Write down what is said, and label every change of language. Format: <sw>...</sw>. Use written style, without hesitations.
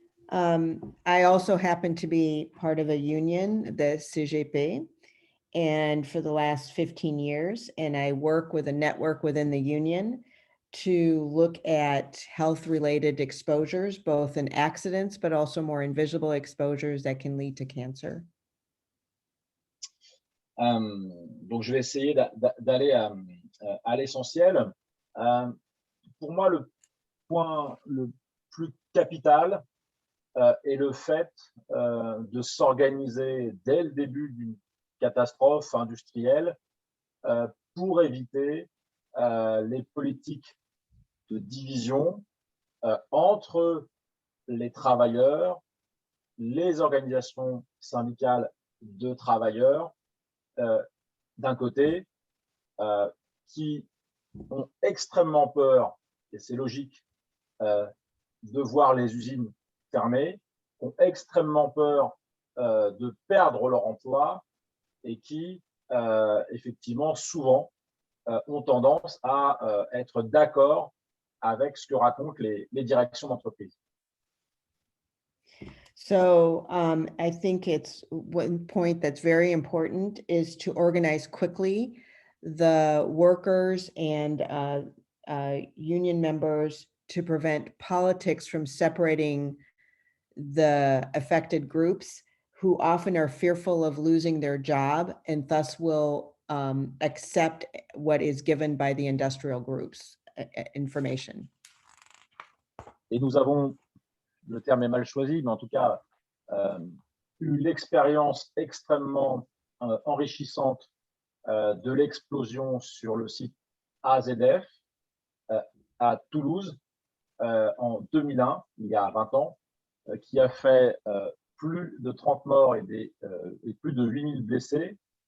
<en>I also happen to be part of a union, the CGT, and for the last 15 years, and I work with a network within the union to look at health-related exposures, both in accidents, but also more invisible exposures that can lead to cancer.</en> <fr>Donc, je vais essayer d'aller à l'essentiel. Pour moi, le point le plus capital est le fait de s'organiser dès le début d'une catastrophe industrielle pour éviter les politiques de division entre les travailleurs, les organisations syndicales de travailleurs, d'un côté, qui ont extrêmement peur, et c'est logique, de voir les usines fermées, ont extrêmement peur de perdre leur emploi et qui, effectivement, souvent, ont tendance à être d'accord avec ce que racontent les directions d'entreprise.</fr> <en>So I think it's one point that's very important is to organize quickly the workers and union members to prevent politics from separating the affected groups who often are fearful of losing their job and thus will accept what is given by the industrial groups information.</en> <fr>Et nous avons, le terme est mal choisi, mais en tout cas, eu l'expérience extrêmement enrichissante de l'explosion sur le site AZF à Toulouse en 2001, il y a 20 ans, qui a fait plus de 30 morts et plus de 8000 blessés.</fr>